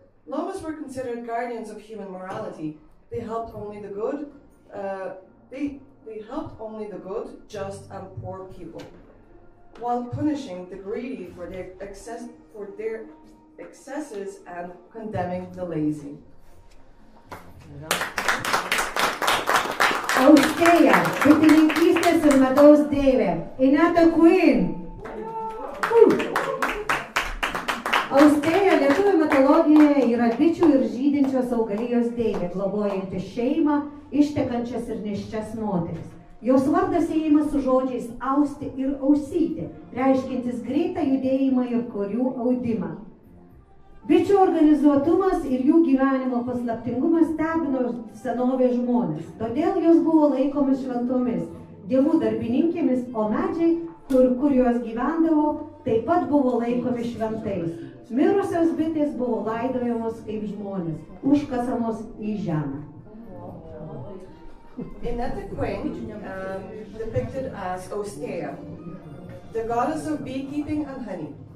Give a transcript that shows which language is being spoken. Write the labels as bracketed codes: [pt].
[en] Lomes were considered guardians of human morality. They helped only the good. They helped only the good, just, and poor people, while punishing the greedy for their excesses and condemning the lazy. [lt] Austėja, bitininkystės ir medaus deivė. Ineta Queen. Austėja lietuvių mitologijoje yra bičių ir žydinčios augalijos deivė, globojanti šeimą, ištekančias ir nėščias moteris. Jos vardas siejamas su žodžiais austi ir ausyti, reiškiantis greitą judėjimą ir korių audimą. Bičių organizuotumas ir jų gyvenimo paslaptingumas stebino senovės žmonės, todėl jos buvo laikomis šventomis, dievų darbininkėmis, o medžiai, kur jos gyvendavo, taip pat buvo laikomi šventais. Mirusios bitės buvo laidojamos kaip žmonės, užkasamos į žemę. [en] Ineta Queen, depicted as Austėja, the goddess of beekeeping and honey.